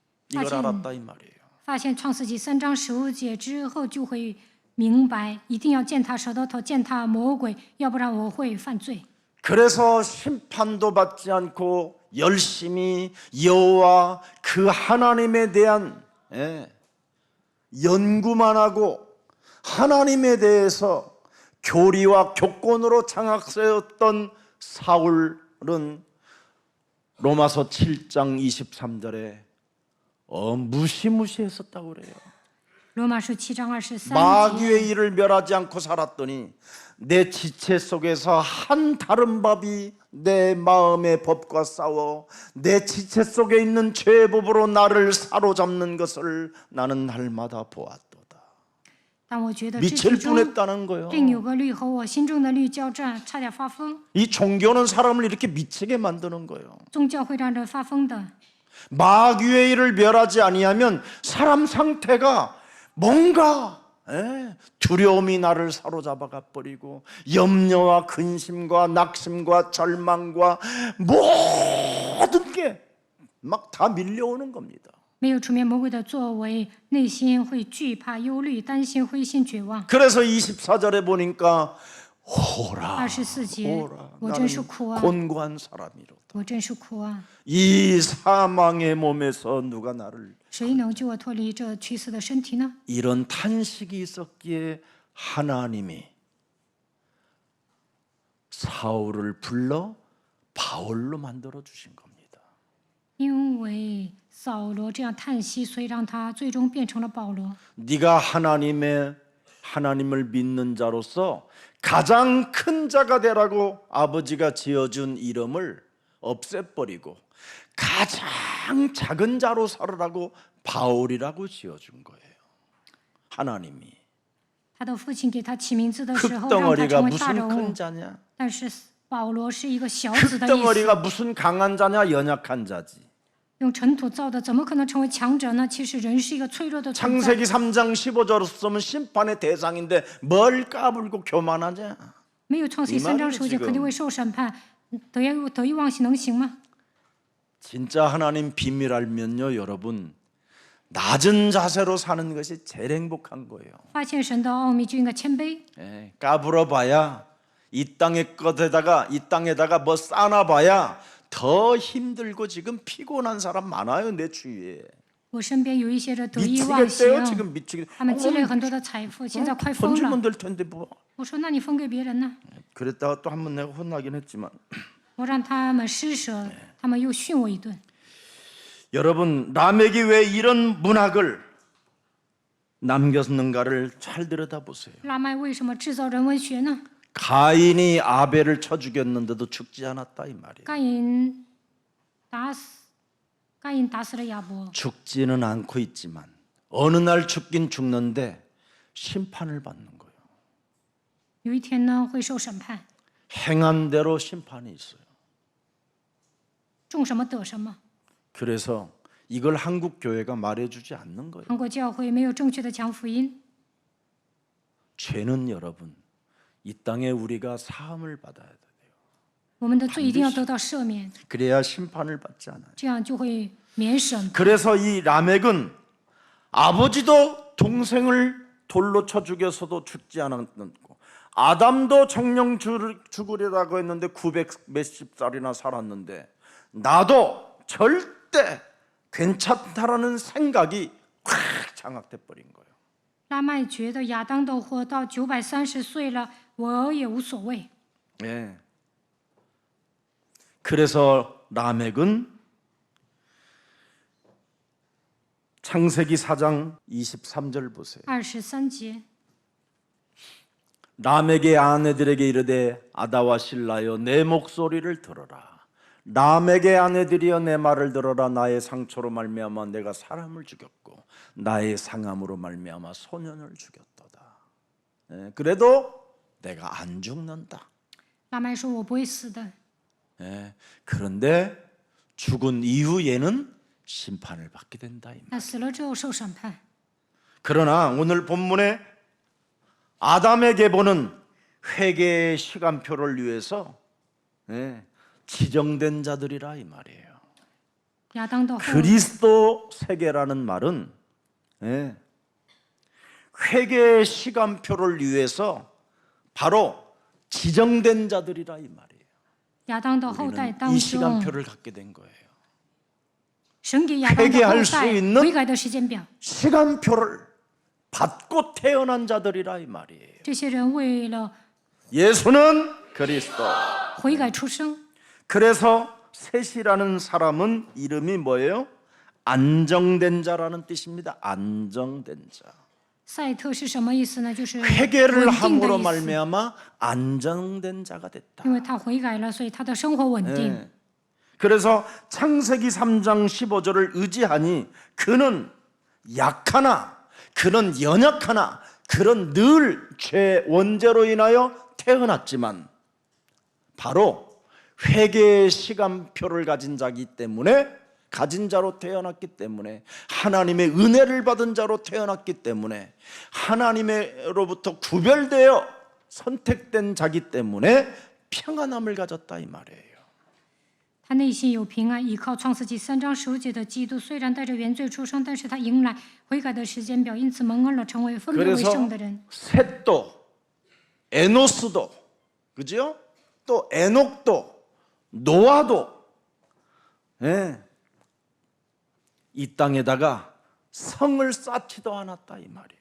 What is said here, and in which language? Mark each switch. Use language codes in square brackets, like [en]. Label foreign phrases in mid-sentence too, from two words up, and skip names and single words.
[ko] 이걸 알았다 이 말이에요. [zh] 发现创世纪3章15节之后，就会明白，一定要践踏舌头，践踏魔鬼，要不然我会犯罪。 [ko] 그래서 심판도 받지 않고 열심히 여호와 그 하나님에 대한 연구만 하고 하나님에 대해서 교리와 교권으로 장악세웠던 사울은 로마서 7장 23절에 무시무시했었다고 그래요. [zh] 罗马书7章23节， [ko] 마귀의 일을 멸하지 않고 살았더니 내 지체 속에서 한 다른 법이 내 마음의 법과 싸워 내 지체 속에 있는 죄의 법으로 나를 사로잡는 것을 나는 날마다 보았도다. [zh] 但我觉得肢 [ko] 미칠 [zh] 体中 [ko] 뻔했다는 거예요. [zh] 另有个律和我心中的律交战，差点发疯。 [ko] 이 종교는 사람을 이렇게 미치게 만드는 거예요. [zh] 宗教会让人发疯的。 [ko] 마귀의 일을 멸하지 아니하면 사람 상태가 뭔가 두려움이 나를 사로잡아가 버리고 염려와 근심과 낙심과 절망과 모든 게 막 다 밀려오는 겁니다. [zh] 没有出面魔鬼的作为，内心会惧怕、忧虑、担心、灰心、绝望。 [ko] 그래서 24절에 보니까 호라 [zh] 24 节， [ko] 호라 [zh] 我真是苦 [ko] 나는 [zh] 啊， [ko] 곤고한 사람이로다. [zh] 我真是苦啊！ [ko] 이 사망의 몸에서 누가 나를 [zh] 谁能救我脱离这屈死的身体呢？ [ko] 이런 탄식이 있었기에 하나님이 사울을 불러 바울로 만들어 주신 겁니다. [zh] 因为扫罗这样叹息，所以让他最终变成了保罗。 [ko] 네가 하나님을 믿는 자로서 가장 큰 자가 되라고 아버지가 지어준 이름을 없애버리고 가장 작은 자로 살으라고 바울이라고 지어준 거예요. 하나님이 [zh] 他的父亲给他起名字的时候，让他 [ko] 흙덩어리가 [zh] 成为大 [ko] 무슨 [zh] 人 [ko] 큰 [zh] 物。 [ko] 자냐? [zh] 但是保罗是一个小子的意思， [ko] 흙덩어리가 무슨 강한 자냐? 연약한 자지. [zh] 用尘土造的，怎么可能成为强者呢？其实人是一个脆弱的存在。 [ko] 창세기 3장 15절로 쓰면 심판의 대상인데 뭘 까불고 교만하냐? [zh] 没有创世3章15节，肯定会受审判。得意忘形能行吗？ [ko] 진짜 하나님 비밀 알면요, 여러분 낮은 자세로 사는 것이 제일 행복한 거예요. [zh] 发现神的奥秘就应该谦卑。 [ko] 까불어봐야 이 땅의 것에다가 이 땅에다가 뭐 쌓아봐야 더 힘들고 지금 피곤한 사람 많아요 내 주위에. [zh] 我身边有一些人得意忘形， [ko] 미치겠대요 지금 미치겠. [zh] 他们积累很多的财富，现在快疯 [ko] 돈 주면 [zh] 了。 [ko] 될 텐데 뭐. [zh] 我说，那你分给别人呢？ [ko] 그랬다가 또 한 번 내가 혼나긴 했지만 [zh] 我让他们施舍，他们又训我一顿。 [ko] 여러분 라멕이 왜 이런 문학을 남겼는가를 잘 들여다보세요. [zh] 拉麦为什么制造人文学呢？ [ko] 가인이 아벨을 쳐 죽였는데도 죽지 않았다 이 말이에요. [zh] 该隐打死了亚伯， [ko] 죽지는 않고 있지만 어느 날 죽긴 죽는데 심판을 받는 거예요. [zh] 有一天呢会受审判， [ko] 행한 대로 심판이 있어요. [zh] 种什么得什么。 [ko] 그래서 이걸 한국 교회가 말해주지 않는 거예요. [zh] 韩国教会没有正确的讲福音， [ko] 죄는 여러분 이 땅에 우리가 사함을 받아야 돼요. [zh] 我们的罪一定要得到赦免， [ko] 그래야 심판을 받지 않아요. [zh] 这样就会免审。 [ko] 그래서 이 라멕은 아버지도 동생을 돌로 쳐 죽여서도 죽지 않았고 아담도 정령 죽으리라고 했는데 900 몇십 살이나 살았는데 나도 절대 괜찮다라는 생각이 확 장악돼 버린 거예요. [zh] 拉麦觉得亚当都活到930岁了，我也无所谓。 [ko] 예. 그래서 라멕은 창세기 4장 23절 보세요. 23节， 라멕의 아내들에게 이르되 아다와 실라여 내 목소리를 들어라. 라멕의 아내들이여 내 말을 들어라. 나의 상처로 말미암아 내가 사람을 죽였고 나의 상함으로 말미암아 소년을 죽였도다. 예, 그래도 내가 안 죽는다. [zh] 拉麦说：“我不会死的。 [ko] 예, 그런데 죽은 이후에는 심판을 받게 된다. 이 말. [zh] 那死了之后受审判。 [ko] 그러나 오늘 본문에 아담에게 보는 회개의 시간표를 위해서 지정된 자들이라 이 말이에요. [zh] 亚当的后 [ko] 그리스도 세계라는 말은 예, 회개의 시간표를 위해서 바로 지정된 자들이라 이 말이에요. [zh] 亚当的后代 [ko] 우리는 [zh] 当 [ko] 이 [zh] 中， [ko] 시간표를 갖게 된 거예요. [zh] 神给亚当的 [ko] 회개할 [zh] 后 [ko] 수 [zh] 代 [ko] 있는 [zh] 悔改的时间表。 [ko] 시간표를 받고 태어난 자들이라 이 말이에요. [zh] 这些人为了 [ko] 예수는 그리스도. [zh] 悔改出生， [ko] 그래서 셋이라는 사람은 이름이 뭐예요? 안정된 자라는 뜻입니다. 안정된 자. [zh] 赛特是什么意思呢？就是稳 [ko] 회개를 [zh] 定的 [ko] 함으로 [zh] 意思。 [ko] 말미암아 안정된 자가 됐다. [zh] 因为他悔改了，所以他的生活稳定。 [ko] 예. 그래서 창세기 3장 15절을 의지하니 그는 약하나 그는 연약하나 그는 늘 죄 원죄로 인하여 태어났지만 바로 회개의 시간표를 가진 자기 때문에 가진 자로 태어났기 때문에 하나님의 은혜를 받은 자로 태어났기 때문에 하나님으로부터 구별되어 선택된 자기 때문에 평안함을 가졌다 이 말이에요. [zh] 他内心有平安，依靠创世纪3章15节的基督，虽然带着原罪出生，但是他迎来悔改的时间表，因此蒙恩了，成为分别为 [ko] 그래서 [zh] 圣的人。 [ko] 셋도 에노스도 그죠? 또 에녹도 노아도 예, 이 땅에다가 성을 쌓지도 않았다 이 말이에요.